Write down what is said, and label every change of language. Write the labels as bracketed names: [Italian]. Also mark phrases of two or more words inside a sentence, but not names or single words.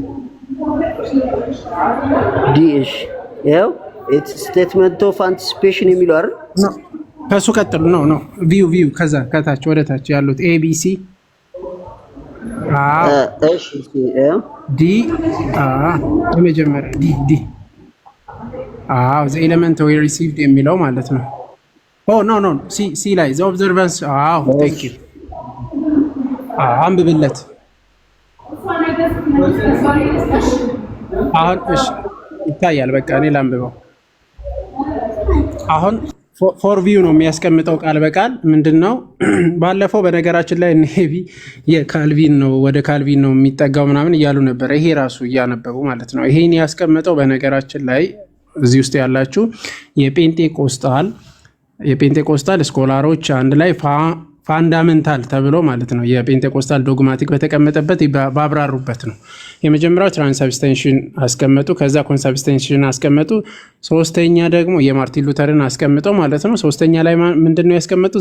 [Amharic] እሺ ያው [English] statement of anticipation [Amharic] የሚለው አይደል? ከሱ ቀጥሉ ነው ቪው ከዛ ከታች ወደ ታች ያሉት ኤቢሲ እሺ ዲ የመጀመሪያ ዲ [English] the element we received [Amharic] የሚለው ማለት ነው። ኖ ሲ ላይ [English] the observance thank you [Amharic] አንብብለት አሁን እሺ ይታያል። በቃ እኔ ላንብበው። አሁን [English] four view [Amharic] ነው የሚያስቀምጠው ቃል በቃል ምንድነው? ባለፈው በነገራችን ላይ ኔቪ የካልቪን ነው ወደ ካልቪን ነው የሚጠጋው ምናምን እያሉ ነበር። ይሄ ራሱ እያነበቡ ማለት ነው። ይሄን ያስቀምጠው በነገራችን ላይ እዚህ ውስጥ ያላችሁ የጴንጤቆስታል ስኮላሮች አንድ ላይ ፋንዳሜንታል ተብሎ ማለት ነው የጴንጤቆስታል ዶግማቲክ በተቀመጠበት ባብራሩበት ነው። የመጀመሪያው ትራንስብስቴንሽን አስቀመጡ፣ ከዛ ኮንስብስቴንሽን አስቀመጡ፣ ሶስተኛ ደግሞ የማርቲን ሉተርን አስቀምጠው ማለት ነው። ሶስተኛ ላይ ምንድነው ያስቀመጡት?